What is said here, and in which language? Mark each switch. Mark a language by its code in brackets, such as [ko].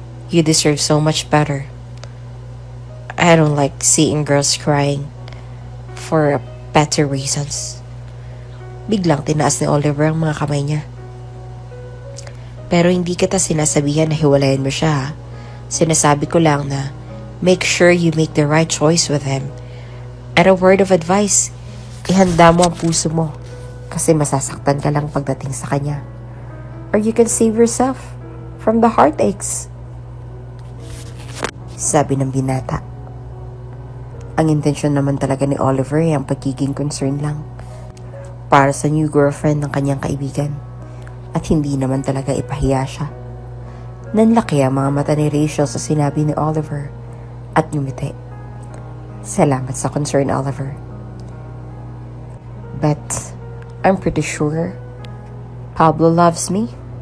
[en] You deserve so much better. I don't like seeing girls crying for better reasons. [tl] Biglang tinaas ni Oliver ang mga kamay niya. Pero hindi kita sinasabihan na hiwalayan mo siya, ha? Sinasabi ko lang na [en] make sure you make the right choice with him. [tl] At a word of advice, ihanda mo ang puso mo kasi masasaktan ka lang pagdating sa kanya. [en] Or you can save yourself from the heartaches. [tl] Sabi ng binata. Ang intensyon naman talaga ni Oliver ay ang pagiging concern lang para sa new girlfriend ng kanyang kaibigan at hindi naman talaga ipahiya siya. Nanlaki ang mga mata ni Rachel sa sinabi ni Oliver at ngumiti. Salamat sa concern, Oliver. [en] But I'm pretty sure Pablo loves me.